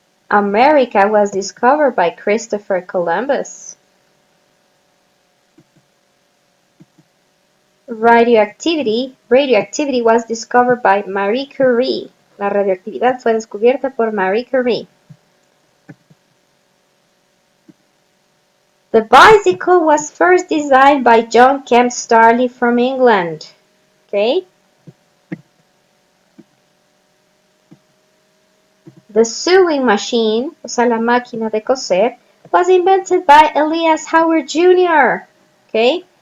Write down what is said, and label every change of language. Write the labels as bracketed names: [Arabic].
[English] America was discovered by Christopher Columbus. Radioactivity was discovered by Marie Curie. [Spanish] La radioactividad fue descubierta por Marie Curie. [English] The bicycle was first designed by John Kemp Starley from England. Okay. The sewing machine, [Spanish] o sea, la máquina de coser, [English] was invented by Elias Howard Jr. Okay.